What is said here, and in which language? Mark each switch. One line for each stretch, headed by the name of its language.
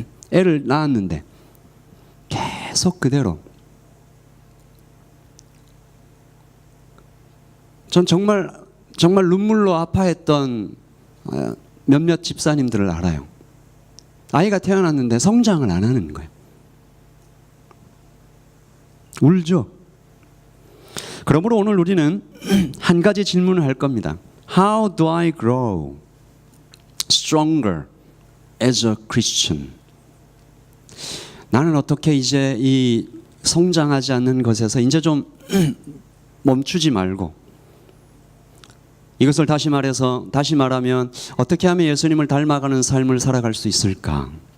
Korean: 애를 낳았는데 계속 그대로, 전 정말 눈물로 아파했던 몇몇 집사님들을 알아요. 아이가 태어났는데 성장을 안 하는 거예요. 울죠. 그러므로 오늘 우리는 한 가지 질문을 할 겁니다.
English: How do I grow stronger as a Christian?
Korean: 나는 어떻게 이제 이 성장하지 않는 것에서 이제 좀 멈추지 말고, 이것을 다시 말하면 어떻게 하면 예수님을 닮아가는 삶을 살아갈 수 있을까?